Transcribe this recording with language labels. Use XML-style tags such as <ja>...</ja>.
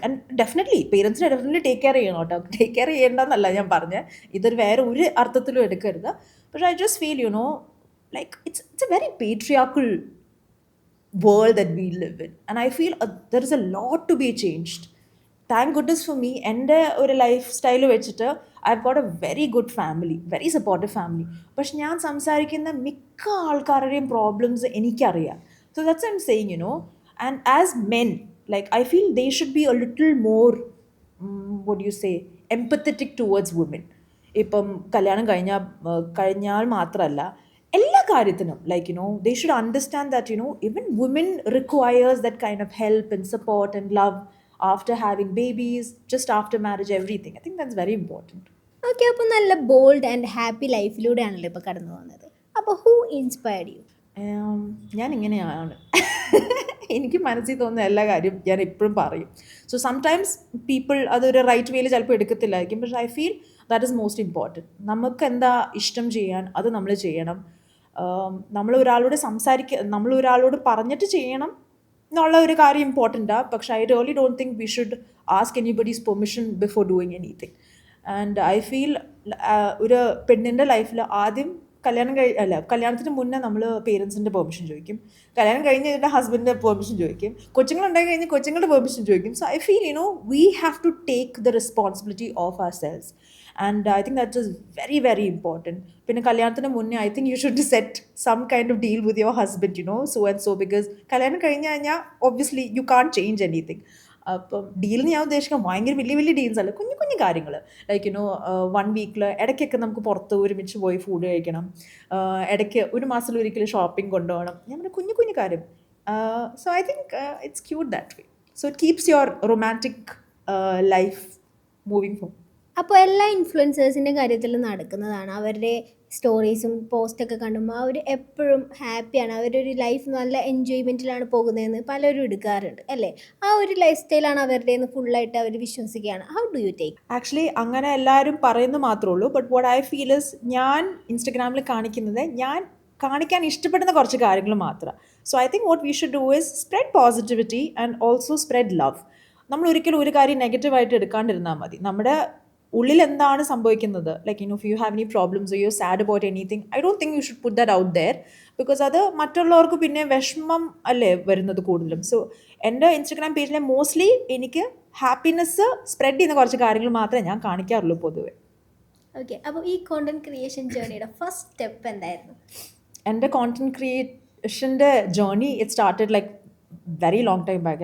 <ml>And definitely പേരൻസിനെ definitely take care ചെയ്യണം കേട്ടോ. Take care ചെയ്യേണ്ടെന്നല്ല ഞാൻ പറഞ്ഞത്, ഇതൊരു വേറെ ഒരു അർത്ഥത്തിലും എടുക്കരുത്.</ml> <en>പക്ഷേ I just feel like it's a very patriarchal world that we live in, and I feel there is a lot to be changed. Thank goodness for me,</en> <ml>എൻ്റെ ഒരു ലൈഫ് സ്റ്റൈൽ വെച്ചിട്ട്</ml> <en>I've got a very good family, very supportive family.</en> <ml>പക്ഷെ ഞാൻ സംസാരിക്കുന്ന മിക്ക ആൾക്കാരുടെയും problems എനിക്കറിയാം.</ml> <en>So that's what I'm saying, and as men, like I feel they should be a little more what do you say, empathetic towards women.</en> <ml>ഇപ്പം കല്യാണം കഴിഞ്ഞാൽ മാത്രമല്ല എല്ലാ കാര്യത്തിനും,</ml> <en>Like they should understand that even women requires that kind of help and support and love after having babies, just after marriage, everything. I think that's very important.</en> <ml>Okay, അപ്പോൾ നല്ല bold and happy ലൈഫിലൂടെയാണല്ലോ ഇപ്പോൾ കടന്നു പോകുന്നത്.</ml> <en>അപ്പോൾ who inspired you?</en> <ml>ഞാൻ ഇങ്ങനെയാണ് എനിക്ക് മനസ്സിൽ തോന്നുന്ന എല്ലാ കാര്യം ഞാൻ എപ്പോഴും പറയും.</ml> <en>so sometimes people</en> <ml>അതൊരു റൈറ്റ് വേയിൽ ചിലപ്പോൾ എടുക്കത്തില്ലായിരിക്കും, പക്ഷേ</ml> <en>I feel that is most important.</en> <ml>നമുക്ക് എന്താ ഇഷ്ടം ചെയ്യാൻ അത് നമ്മൾ ചെയ്യണം. നമ്മൾ ഒരാളോട് പറഞ്ഞിട്ട് ചെയ്യണം എന്നുള്ള ഒരു കാര്യം ഇമ്പോർട്ടൻറ്റാണ്.</ml> <en>പക്ഷേ I really don't think we should ask anybody's permission before doing anything. And I feel</en> <ml>ഒരു പെണ്ണിൻ്റെ ലൈഫിൽ ആദ്യം കല്യാണത്തിന് മുന്നേ നമ്മൾ പേരൻസിൻ്റെ പെർമിഷൻ ചോദിക്കും, കല്യാണം കഴിഞ്ഞ് കഴിഞ്ഞാൽ ഹസ്ബൻഡിൻ്റെ പെർമിഷൻ ചോദിക്കും, കൊച്ചുങ്ങളുണ്ടായി കഴിഞ്ഞാൽ കൊച്ചുങ്ങളുടെ പെർമിഷൻ ചോദിക്കും.</ml> <en>So I feel we have to take the responsibility of ourselves, and I think that is very very important.</en> <ml>പിന്നെ കല്യാണത്തിന് മുന്നേ</ml> <en>I think you should set some kind of deal with your husband, so and so, because</en> <ml>കല്യാണം കഴിഞ്ഞ് കഴിഞ്ഞാൽ</ml> <en>obviously you can't change anything.</en> <ml>അപ്പം ഡീലിന് ഞാൻ ഉദ്ദേശിക്കാം ഭയങ്കര വലിയ വലിയ ഡീൽസ് അല്ല, കുഞ്ഞു കുഞ്ഞു കാര്യങ്ങൾ. ലൈക്ക് 1 വീക്കിൽ ഇടയ്ക്കൊക്കെ നമുക്ക് പുറത്ത് ഒരുമിച്ച് പോയി ഫുഡ് കഴിക്കണം, ഇടയ്ക്ക് ഒരു മാസത്തിൽ ഒരിക്കലും ഷോപ്പിംഗ് കൊണ്ടുപോകണം. ഞാൻ കുഞ്ഞു കുഞ്ഞു കാര്യം.</ml> <en>So I think it's cute that way. So it keeps your romantic life moving for.</en> <ml>അപ്പോൾ എല്ലാ ഇൻഫ്ലുവൻസേഴ്സിൻ്റെ കാര്യത്തിൽ നടക്കുന്നതാണ്. അവരുടെ സ്റ്റോറീസും പോസ്റ്റൊക്കെ കാണുമ്പോൾ അവർ എപ്പോഴും ഹാപ്പിയാണ്, അവരുടെ ഒരു ലൈഫ് നല്ല എൻജോയ്മെൻറ്റിലാണ് പോകുന്നതെന്ന് പലരും എടുക്കാറുണ്ട് അല്ലേ? ആ ഒരു ലൈഫ് സ്റ്റൈലാണ് അവരുടേന്ന് ഫുള്ളായിട്ട് അവർ വിശ്വസിക്കുകയാണ്.</ml> <en>How do you take?</en> <ml>Actually അങ്ങനെ എല്ലാവരും പറയുന്നത് മാത്രമേ ഉള്ളൂ.</ml> <en>but what I feel is,</en> <ml>ഞാൻ ഇൻസ്റ്റഗ്രാമിൽ കാണിക്കുന്നത് ഞാൻ കാണിക്കാൻ ഇഷ്ടപ്പെടുന്ന കുറച്ച് കാര്യങ്ങൾ മാത്രം.</ml> <en>So I think what we should do is spread positivity and also spread love.</en> <ml>നമ്മൾ ഒരിക്കലും ഒരു കാര്യം നെഗറ്റീവായിട്ട് എടുക്കാണ്ടിരുന്നാൽ മതി. നമ്മുടെ ഉള്ളിൽ എന്താണ് സംഭവിക്കുന്നത്,</ml> <en>like if you have any problems or you're sad about anything, I don't think you should put that out there, because</en> <ml>അത് മറ്റുള്ളവർക്ക് പിന്നെ വിഷമം അല്ലേ വരുന്നത് കൂടുതലും. സോ എൻ്റെ ഇൻസ്റ്റഗ്രാം പേജിലെ മോസ്റ്റ്ലി എനിക്ക് ഹാപ്പിനെസ് സ്പ്രെഡ് ചെയ്യുന്ന കുറച്ച് കാര്യങ്ങൾ മാത്രമേ ഞാൻ കാണിക്കാറുള്ളൂ പൊതുവെ. ഓക്കെ, അപ്പോൾ ഈ കോണ്ടന്റ് ക്രിയേഷൻ ജേർണിയുടെ ഫസ്റ്റ് സ്റ്റെപ്പ് എന്തായിരുന്നു?</ml> <en>എൻ്റെ കോണ്ടന്റ് ക്രിയേഷൻ്റെ journey it started like very long time back.</en>